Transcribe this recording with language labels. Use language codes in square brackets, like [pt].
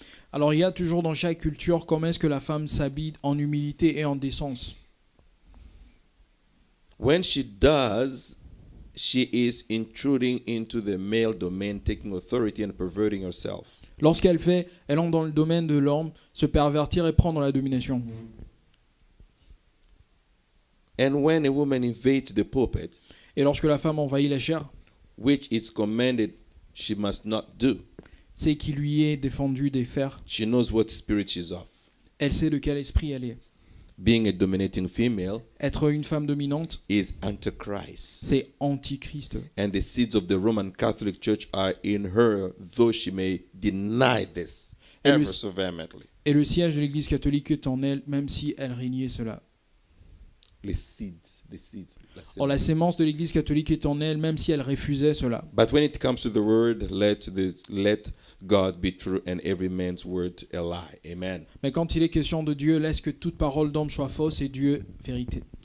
[fr] Alors il y a toujours dans chaque culture comment est-ce que la femme s'habille en humilité et en décence. [en] When she does, she is intruding into the male domain, taking authority and perverting herself. [fr] Lorsqu'elle fait, elle entre dans le domaine de l'homme, se pervertir et prendre la domination. [en] And when a woman invades the pulpit, [fr] Et lorsque la femme envahit la chair, [en] which it's commanded she must not do, [fr] c'est qu'il lui est défendu de faire. [en] she knows what spirit she's of. [fr] Elle sait de quel esprit elle est. [en] Being a dominating female [fr] Être une femme dominante, [en] is antichrist. [fr] c'est antichrist. [en] And the seeds of the Roman Catholic Church are in her, though she may deny this [fr] Et [en] ever [fr] le- [en] so vehemently. [fr] Et le siège de l'Église catholique est en elle, même si elle régnait cela. [en] The seeds. [fr] Or, la sémence de l'Église catholique est en elle, même si elle refusait cela. [en] But when it comes to the word, let God be true and every man's word a lie. Amen. [fr] Mais quand il est question de Dieu, laisse que toute parole d'homme soit fausse et Dieu vérité.